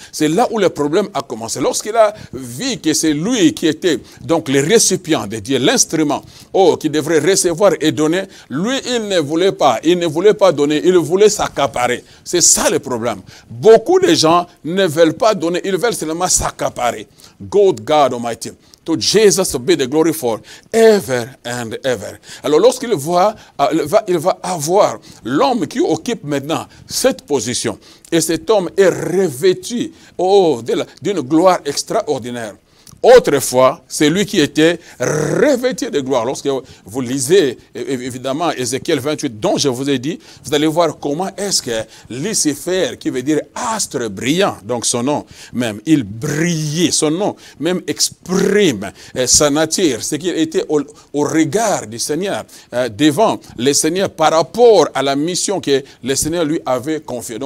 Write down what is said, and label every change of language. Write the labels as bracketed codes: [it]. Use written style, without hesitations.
[fr] C'est là où le problème a commencé. Lorsqu'il a vu que c'est lui qui était donc le récipient de Dieu, l'instrument qui devrait recevoir et donner, lui il ne voulait pas donner, il voulait s'accaparer. C'est ça le problème. Beaucoup de gens ne veulent pas donner, ils veulent seulement s'accaparer. [en] God Almighty. To Jesus be the glory for ever and ever. [fr] Alors lorsqu'il il va avoir l'homme qui occupe maintenant cette position. Et cet homme est revêtu d'une gloire extraordinaire. Autrefois, c'est lui qui était revêtu de gloire. Lorsque vous lisez, évidemment, Ézéchiel 28, dont je vous ai dit, vous allez voir comment est-ce que Lucifer, qui veut dire astre brillant, donc son nom même, il brillait, son nom même exprime sa nature, ce qu'il était au regard du Seigneur, devant le Seigneur par rapport à la mission que le Seigneur lui avait confiée.